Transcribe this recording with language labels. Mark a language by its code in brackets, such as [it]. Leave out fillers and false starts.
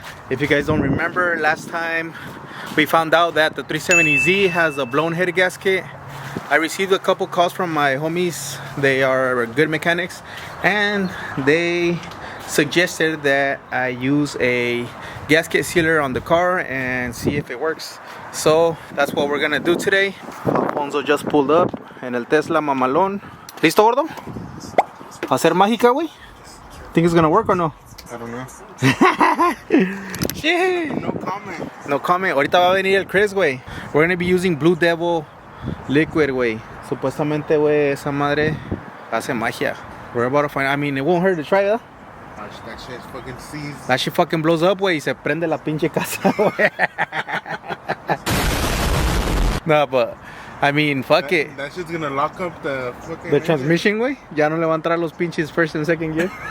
[en] If you guys don't remember, last time we found out that the 370Z has a blown head gasket. I received a couple calls from my homies. They are good mechanics and they suggested that I use a gasket sealer on the car and see if it works. So that's what we're gonna do today. Alfonso just pulled up [es] en el Tesla mamalón. ¿Listo, gordo? ¿Hacer mágica, güey? [en] Think it's gonna work or no? I don't know. Shit. No comment. No comment. [es] Ahorita va a venir el Chris, güey. [en] We're gonna be using Blue Devil liquid, güey. [es] Supuestamente, güey, esa madre hace magia. [en] We're about to find. I mean, it won't hurt to try, huh? That shit's fucking seized. That shit fucking blows up, güey, [es] y se prende la pinche casa, güey. [en] No, but I mean, fuck it. That shit's gonna lock up the fucking The transmission, [es] güey. Ya no le va a entrar los pinches [en] first and second gear.